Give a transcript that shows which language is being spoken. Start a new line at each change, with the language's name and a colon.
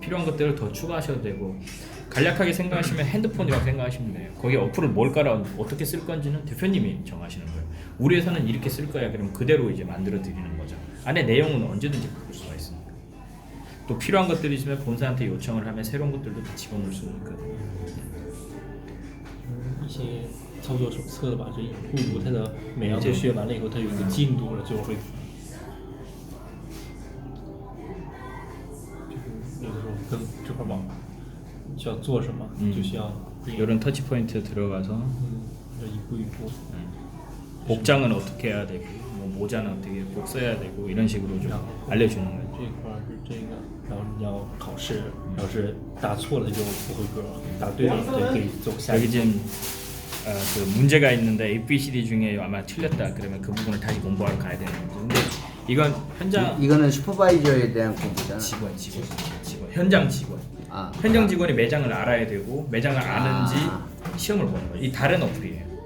Korean: 필요한 것들을 더 추가하셔도 되고 간략하게 생각하시면 핸드폰이라고 생각하시면 돼요. 거기에 어플을 뭘 깔아 어떻게 쓸 건지는 대표님이 정하시는 거예요. 우리 회사는 이렇게 쓸 거야. 그럼 그대로 이제 만들어 드리는 거죠. 안에 내용은 언제든지 바꿀 수가 있습니다. 또 필요한 것들이 있으면 본사한테 요청을 하면 새로운 것들도 다 집어넣을 수 있거든요.
Chinese: 一些操作手册吧，这一步步它的每样都学完了以后，它有一个进度了，就会就是有的时候跟这块往需要做什么，就需要
Korean: 이런 터치 포인트 들어가서
Chinese: 要一步一步。
Korean: 복장은 어떻게 해야 되고 뭐 모자는 어떻게 꼭 써야 되고 이런 식으로 좀 알려주는 거예요.
Chinese: 这一块儿是这个，然后你要考试，要是答错了就不合格，答对了就可以走下
Korean: 여기
Chinese: 一步。
Korean: 지금 그 문제가 있는데 A, B, C, D 중에 아마 틀렸다 그러면 그 부분을 다시 공부하러 가야 되는 거죠. 근데 이건 현장 이거는 슈퍼바이저에 대한 공부잖아. 직원 현장 직원 아, 현장 직원이 매장을 알아야 되고 매장을 아는지 시험을 보는 거예요. 이 다른 어플이에요.